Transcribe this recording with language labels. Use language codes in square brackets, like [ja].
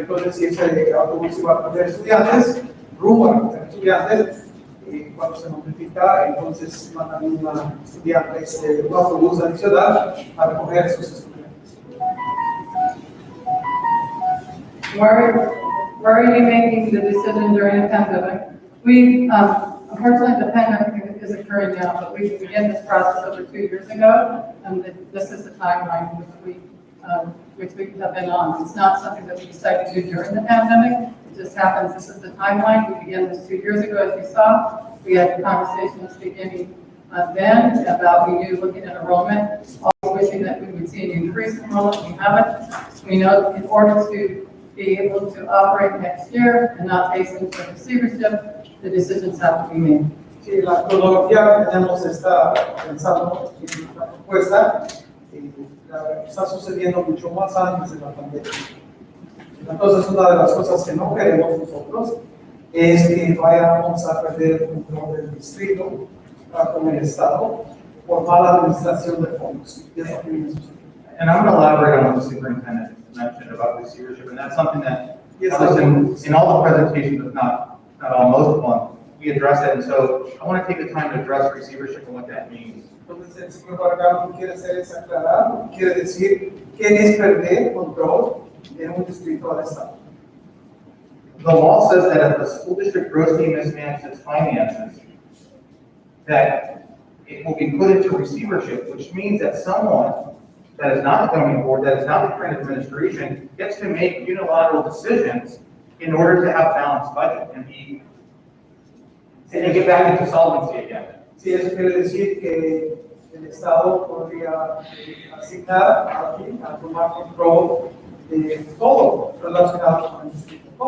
[es] Entonces, si ese autobús iba a tener estudiantes, rumbo a tener estudiantes, cuando se notifica, entonces mandan una estudiante, un autobús adicional a recoger sus estudiantes. [en] Why are you making the decision during a pandemic? We, unfortunately, the pandemic is occurring now, but we began this process over 2 years ago, and this is the timeline which we have been on. It's not something that we decided to do during the pandemic. It just happens. This is the timeline. We began this 2 years ago, as you saw. We had conversations beginning then about we knew looking at enrollment, always wishing that we would see an increase in enrollment. We haven't. We know in order to be able to operate next year and not face into receivership, the decisions have to be made. [es] Sí, la cronología que tenemos está pensando en la propuesta. Está sucediendo mucho más antes de la pandemia. Entonces, una de las cosas que no queremos nosotros es que vayamos a perder el control del distrito con el Estado por mala administración de fondos. Y eso que [en] And I'm going to elaborate on what the superintendent mentioned about receivership, and that's something that, in all the presentations, if not all, most of them, we address it, and so I want to take the time to address receivership and what that means. [es] Entonces, el señor Vargas quiere hacer es aclarar, quiere decir qué es perder control de un distrito al Estado. [en] The law says that if the school district grossly mismanages its finances, that it will be put into receivership, which means that someone that is not the governing board, that is not the current administration, gets to make unilateral decisions in order to have balanced budget and get back into solvency again. [es] Sí, eso quiere decir que el Estado podría asignar a tomar control de todo relacionado con el distrito.